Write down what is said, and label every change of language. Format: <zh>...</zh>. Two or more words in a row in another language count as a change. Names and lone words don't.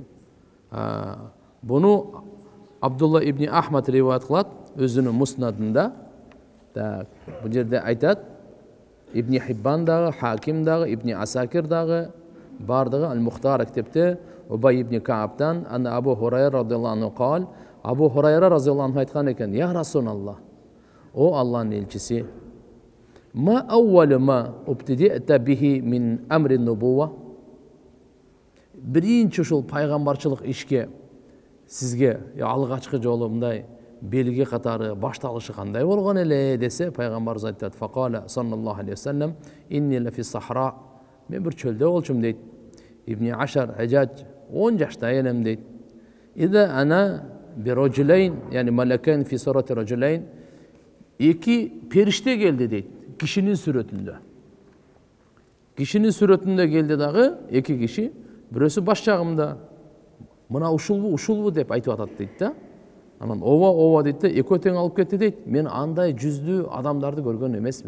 <ky>Буну Абдулла ибн Ахмад риваят кылат өзүнүн муснадында. Бул жерде айтат, Ибн Хиббан дагы, Хаким дагы, Ибн Асакир дагы, бардыгы Ал-Мухтар китепте Убай ибн Каабтан, ана Абу Хурайра</ky> <ar>رضي الله عنه قال,</ar> <ky>Абу Хурайра</ky> <ar>رضي الله عنه</ar> <ky>айткан экен:</ky> <ar>"يا رسول الله,</ar> <ky>о Аллахтын элчиси,</ky> <ar>ما أول ما ابتديت به من أمر النبوة?"</ar> <ky>Биринчи ушул пайгамбарчылык ишке сизге алгачкы жолу мындай белги катары башталышы кандай болгон эле десе, пайгамбарыбыз айтат:</ky> <ar>"فقال صلى الله عليه وسلم إني لفي صحراء."</ar> <ky>Мен бир чөлдө болчум дейт. Ибн Ашар Хажач 10 жашта элем дейт.</ky> <ar>"إذا أنا برجلين يعني ملكين في صورة رجلين."</ar> <ky>Эки периште келди дейт, кишинин сүрөтүндө. Кишинин сүрөтүндө келди дагы эки киши, бирөөсү баш жагымда, мына ушулбу деп айтып атат дейт да. Анан ооба дейт да, экөө тең алып кетти дейт. Мен андай жүздүү адамдарды көргөн эмесмин.</ky>